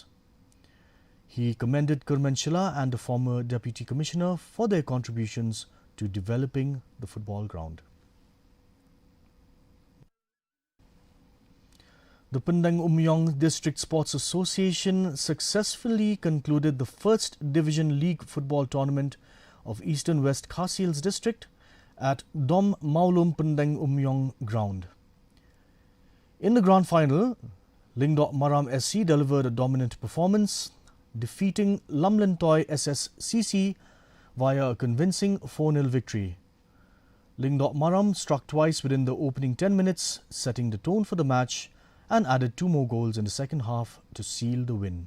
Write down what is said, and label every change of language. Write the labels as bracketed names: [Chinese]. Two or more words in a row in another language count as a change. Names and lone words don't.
[English] He commended Kurmenshila and the former Deputy Commissioner for their contributions to developing the football ground. The Pendang Umyong District Sports Association successfully concluded the First Division League football tournament of Eastern West Khasi Hills District at Dom Maulum Pendang Umyong ground. In the grand final, Lingdok Maram SC delivered a dominant performance, defeating Lamlentoy SSCC via a convincing 4-0 victory. Lingdok Maram struck twice within the opening 10 minutes, setting the tone for the match, and added 2 more goals in the second half to seal the win.